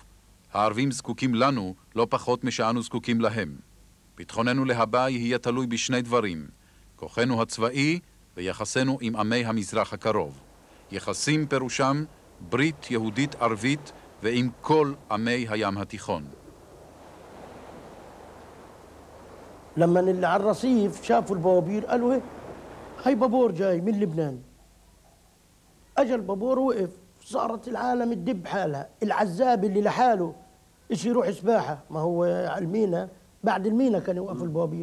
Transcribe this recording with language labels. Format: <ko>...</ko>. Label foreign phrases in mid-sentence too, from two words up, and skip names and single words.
<he>הערבים זקוקים לנו לא פחות משאנו זקוקים להם. ביטחוננו להבא יהיה תלוי בשני דברים, כוחנו הצבאי ויחסנו עם עמי המזרח הקרוב. יחסים פירושם ברית יהודית ערבית ועם כל עמי הים התיכון.</he> <ar>لما اللي على الرصيف شافوا البوابير قالوا هاي بابور جاي من لبنان. اجى البابور وقف، صارت العالم تدب حالها. العزاب اللي لحاله ايش يروح سباحه، ما هو على المينا، بعد المينا كانوا يوقفوا البوابير.</ar>